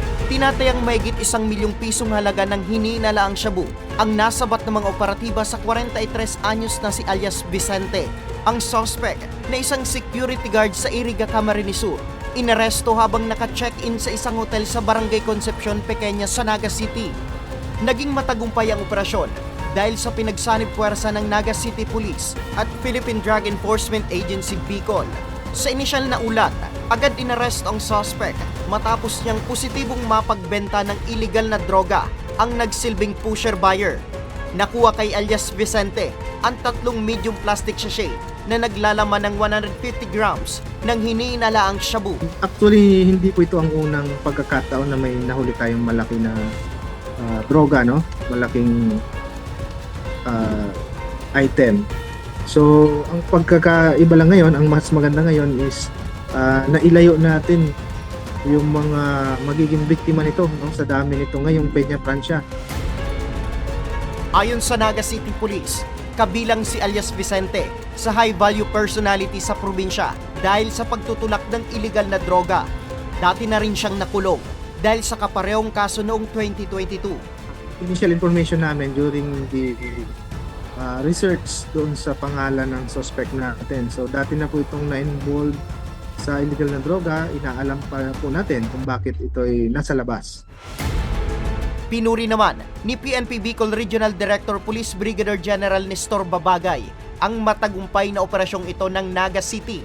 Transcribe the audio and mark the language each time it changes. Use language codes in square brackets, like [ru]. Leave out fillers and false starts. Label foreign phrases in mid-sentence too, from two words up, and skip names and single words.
[tl] Tinatayang mahigit 1 milyong pisong halaga ng hinihinalaang shabu ang nasabat ng mga operatiba sa 43 anyos na si alias Vicente, ang suspect na isang [en] security guard [tl] sa Iriga, Camarines Sur. Inaresto habang naka-check-in sa isang hotel sa Barangay Concepcion Pequeña sa Naga City. Naging matagumpay ang operasyon dahil sa pinagsanib puwersa ng Naga City Police at Philippine Drug Enforcement Agency Bicol. Sa inisyal na ulat, agad inaresto ang suspect matapos niyang positibong mapagbenta ng illegal na droga ang nagsilbing [en] pusher buyer. [tl] Nakuha kay alias Vicente ang 3 [en] medium plastic sachet [tl] na naglalaman ng 150 grams ng hinihinalaang shabu. Actually, hindi po ito ang unang pagkakataon na may nahuli tayong malaki na droga, no? Malaking item. So, ang pagkakaiba lang ngayon, ang mas maganda ngayon is nailayo natin yung mga magiging biktima nito, no? Sa dami nito ngayong Peña Francia. Ayon sa Naga City Police, kabilang si alias Vicente sa [en] high-value personality [tl] sa probinsya dahil sa pagtutulak ng illegal na droga. Dati na rin siyang nakulong dahil sa kaparehong kaso noong 2022. [en] Initial information [tl] namin [en] during the research [tl] doon sa pangalan ng suspect natin. So dati na po itong na-involved sa illegal na droga, inaalam pa po natin kung bakit ito ay nasa labas. Pinuri naman ni PNP Bicol Regional Director Police Brigadier General Nestor Babagay ang matagumpay na operasyong ito ng Naga City.